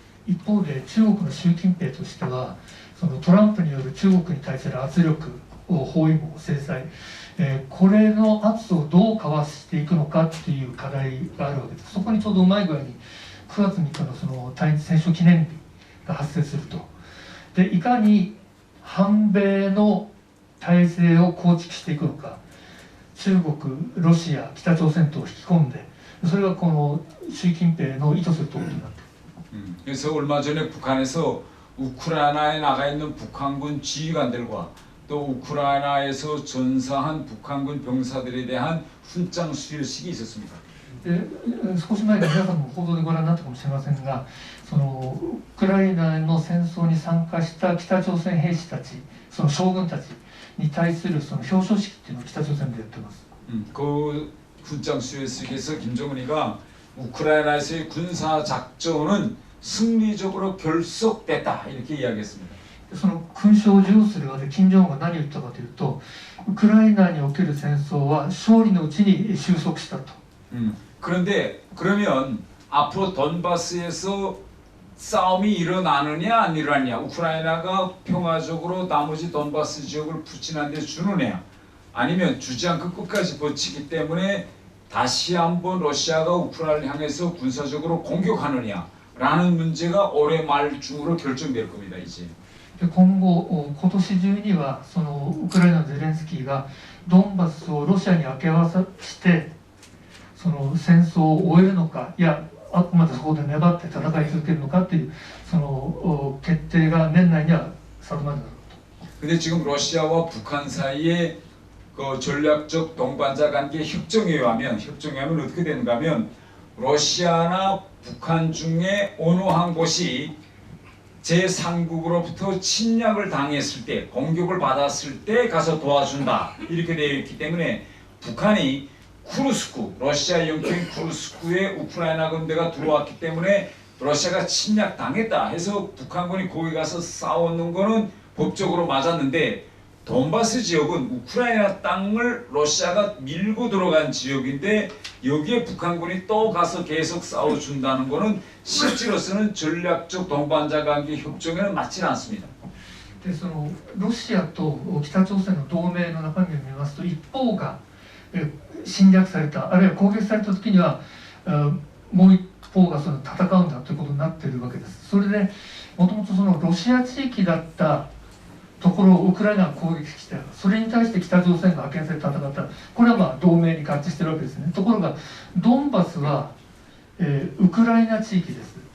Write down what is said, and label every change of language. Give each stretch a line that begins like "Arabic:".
Japanese: 一方で中国の習近平としてはそのトランプによる中国に対する圧力包囲網制裁、これの圧をどうかわしていくのかっていう課題があるわけです。そこにちょうどうまい具合に9月3日のその対日戦勝記念日が発生すると。でいかに反米の体制を構築していくのか、中国、ロシア、北朝鮮と引き込んで、それがこの習近平の意図するところになっている。
Korean: 그래서 얼마 전에 북한에서 우크라이나에 나가 있는 북한군 지휘관들과 또 우크라이나에서 전사한 북한군 병사들에 대한 훈장 수여식이 있었습니다.
Japanese: で少し前に皆さんも報道でご覧になったかもしれませんが、そのウクライナの戦争に参加した北朝鮮兵士たち、その将軍たちに対するその表彰式っていうのを北朝鮮でやってます。
Korean: 그 훈장 수여식에서 김정은이가 우크라이나에서의 군사 작전은 승리적으로 결속됐다 이렇게 이야기했습니다.
Japanese: その勲章を授与する側で金正恩が何を言ったかというと、ウクライナにおける戦争は勝利のうちに収束したと。
Korean: 그런데 그러면 앞으로 돈바스에서 싸움이 일어나느냐 안 일어나느냐, 우크라이나가 평화적으로 나머지 돈바스 지역을 부친한 데 주느냐, 아니면 주지 않고 끝까지 버티기 때문에 다시 한번 러시아가 우크라이나를 향해서 군사적으로 공격하느냐라는 문제가 올해 말 중으로 결정될 겁니다. 이제.
Japanese: で今後今年中にはそのウクライナのゼレンスキーがドンバスをロシアに明け渡してその戦争を終えるのか、いやあくまでそこで粘って戦い続けるのかっていうその決定が年内には定まるだろうと。
Korean: 근데 지금 러시아와 북한 사이에 그 전략적 동반자 관계 협정에 의하면 어떻게 되는가 하면 러시아나 북한 중에 어느 한 곳이 제3국으로부터 침략을 당했을 때, 공격을 받았을 때 가서 도와준다 이렇게 되어 있기 때문에 북한이 쿠르스크, 러시아 영토인 쿠르스크에 우크라이나 군대가 들어왔기 때문에 러시아가 침략당했다 해서 북한군이 거기 가서 싸우는 거는 법적으로 맞았는데, 돈바스 지역은 우크라이나 땅을 러시아가 밀고 들어간 지역인데 여기에 북한군이 또 가서 계속 싸워준다는 것은 실제로서는 전략적 동반자 관계 협정에는 맞지는 않습니다.
Japanese: でそのロシアと北朝鮮の同盟の中身を見ますと、一方が侵略された、あるいは攻撃された時にはもう一方がその戦うんだということになっているわけです。それでもともとそのロシア地域だったところをウクライナが攻撃して、それに対して北朝鮮が派遣されて戦った、これはまあ同盟に合致しているわけですね。ところがドンバスは、ウクライナ地域です。